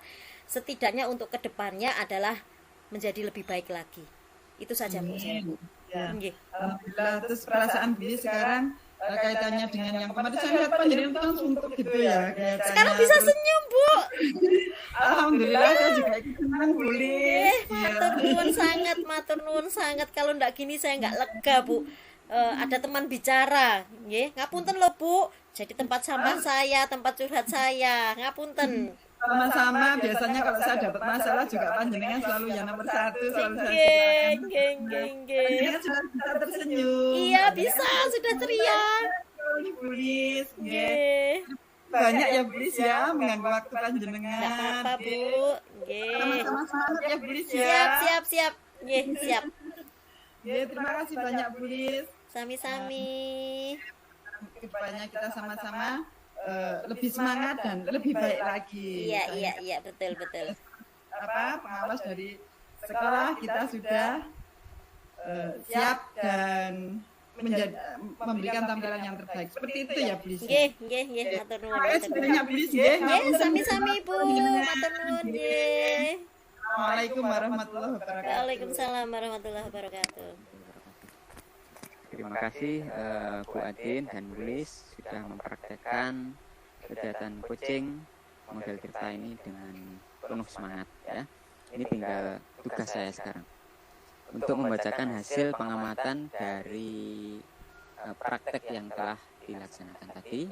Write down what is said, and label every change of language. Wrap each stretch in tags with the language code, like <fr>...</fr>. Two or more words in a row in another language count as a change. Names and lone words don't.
<id>Setidaknya untuk kedepannya adalah menjadi lebih baik lagi. Itu saja Bu. Ya. Nggih. Alhamdulillah. Terus perasaan Bulis sekarang kaitannya dengan yang kemarin saya lihat panjenengan itu kan suntuk gitu ya kelihatannya. Sekarang bisa senyum Bu. Alhamdulillah saya juga ikut senang Bulis.</id> <jv>Matur nuwun sangat.</jv> <id>Kalau ndak gini saya nggak lega Bu. Ada teman bicara,</id> <jv>nggih. Ngapunten lho</jv> <id>Bu. Jadi tempat sampah saya, tempat curhat saya. Ngapunten. Sama-sama, biasanya kalau saya dapat masalah juga panjenengan selalu yang nomor satu, selalu saya Geng. panjenengan sudah bisa tersenyum. Iya bisa, sudah ceria. Bulis, Nggih. banyak ya Bulis ya mengganggu waktu panjenengan. Enggak apa-apa Bu. Nggih. Sama-sama semangat ya Bulis ya. Siap. Nggih, siap. Ya, terima kasih banyak Bulis. Sami-sami. Kedepannya kita sama-sama lebih semangat dan lebih baik lagi. Iya, betul. Pengawas dari sekolah kita sudah siap dan memberikan tampilan yang terbaik. Seperti itu ya, Bulis.</id> <jv>Nggih, matur nuwun.</jv> <id>Terima kasih banyak Bulis nggih.</id> <jv>Nggih, sami-sami Bu. Matur nuwun nggih.</jv> <ar>السلام عليكم ورحمة الله وبركاته. وعليكم السلام ورحمة الله وبركاته.</ar> <id>Terima kasih Bu Adin dan Bulis sudah mempraktekkan kegiatan coaching model Tirta ini dengan penuh semangat ya. Ini tinggal tugas saya sekarang untuk membacakan hasil pengamatan dari praktek yang telah dilaksanakan tadi.</id>